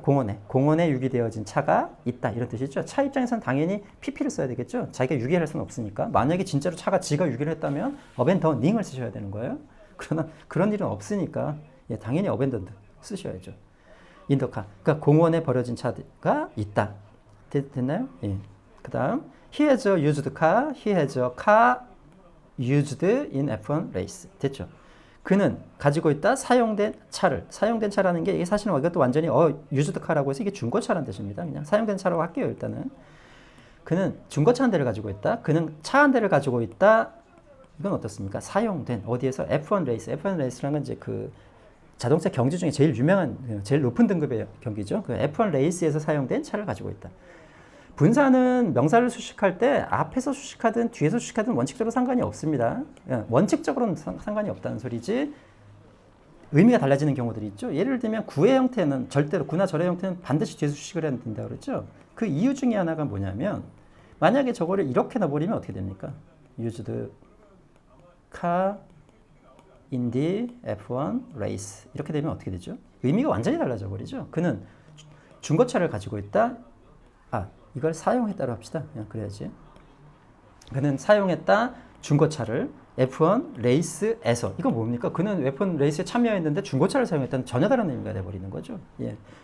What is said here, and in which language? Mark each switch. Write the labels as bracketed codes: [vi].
[ko] 공원에 유기되어진 차가 있다. 이런 뜻이죠. 차 입장에서는 당연히 pp를 써야 되겠죠. 자기가 유기를 할 수는 없으니까. 만약에 진짜로 차가 지가 유기를 했다면 abandoning을 쓰셔야 되는 거예요. 그러나 그런 일은 없으니까 당연히 abandoned 쓰셔야죠. [en] in the car. [ko] 그러니까 공원에 버려진 차가 있다. 됐나요? 예. [en] 그 다음 he has a used car, he has a car used in F1 race. [ko] 됐죠? 그는 가지고 있다 사용된 차를. 사용된 차라는 게 이게 사실은 이것도 완전히 used car라고 해서 이게 중고차라는 뜻입니다. 그냥 사용된 차라고 할게요. 일단은 그는 중고차 한 대를 가지고 있다. 그는 차 한 대를 가지고 있다. 이건 어떻습니까? 사용된 어디에서 F1 레이스. F1 레이스라는 건 이제 그 자동차 경주 중에 제일 유명한 제일 높은 등급의 경기죠. 그 F1 레이스에서 사용된 차를 가지고 있다. 분사는 명사를 수식할 때 앞에서 수식하든 뒤에서 수식하든 원칙적으로 상관이 없습니다. 원칙적으로는 상관이 없다는 소리지 의미가 달라지는 경우들이 있죠. 예를 들면 구의 형태는 절대로 구나 절의 형태는 반드시 뒤에서 수식을 해야 된다고 그랬죠. 그 이유 중에 하나가 뭐냐면 만약에 저거를 이렇게 넣어버리면 어떻게 됩니까? [en] used car in the F1 race [ko] 이렇게 되면 어떻게 되죠? 의미가 완전히 달라져 버리죠. 그는 중고차를 가지고 있다. 이걸 사용했다로 합시다. 그냥 그래야지. 그는 사용했다 중고차를 F1 레이스에서. 이건 뭡니까? 그는 F1 레이스에 참여했는데 중고차를 사용했다는 전혀 다른 의미가 돼버리는 거죠. 예.